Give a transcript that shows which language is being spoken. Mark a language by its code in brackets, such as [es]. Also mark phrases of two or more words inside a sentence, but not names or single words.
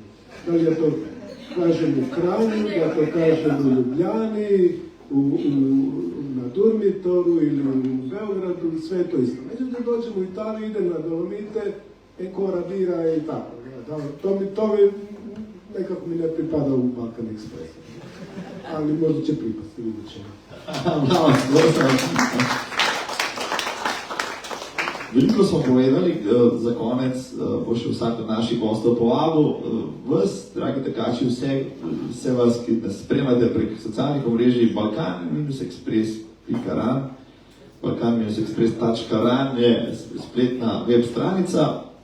[hr] Da li ja to kažem u Kranju, da to kažem u Ljubljani, na Durmitoru ili u Beogradu, sve je to isto. Međutim, dođem u Italiju, idem na Dolomite, Ekora bira i tako. To mi nekako mi ne pripada u Balkan Express. Ali možda će pripasti, vidjet ćemo. [sl] Bravo, veliko smo povedali, za konec bo še vsak od naših gostov povabil. Vas, dragi tekači, vse vas, ki nas spremljate prek socialnih omrežij, balkan-express.ran, balkan-express.ran je spletna web stranica.